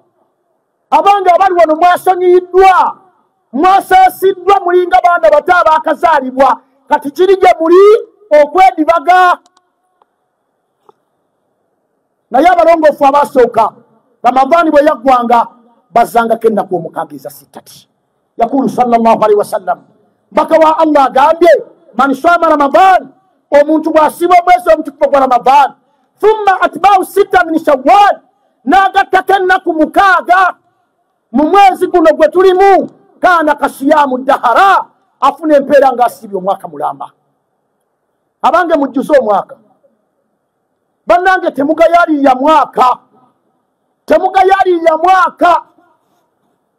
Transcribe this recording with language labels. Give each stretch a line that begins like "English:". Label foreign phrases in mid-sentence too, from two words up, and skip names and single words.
Ganda: Abange abali wano mwasonyiyiddwa, mwasaasiddwa, mulinga baana bato abaakazaalibwa. Kati kiri gye muli okwedibaga. Naye abalongoofu abaasooka Ramadhaani bwe yaggwanga bazzangako ennaku 6 eza 6. Yakulu
Arabic: صلى الله عليه وسلم,
Ganda: mbaka wa Allah agambye
Arabic: من صام رمضان,
Ganda: omuntu bw'asiba omwezi omutukuvu gwa Ramadhaan
Arabic: ثم أتبعه 6 من شوال,
Ganda: n'agattako ennaku 6 mu mwezi guno gwe tulimu,
Arabic: كان كصيام الدهر,
Ganda: afuna empeera ng'asibye omwaka mulamba. Abange mujjuze omwaka. Bannange temugayaalirira mwaka, temugayaalirira mwaka.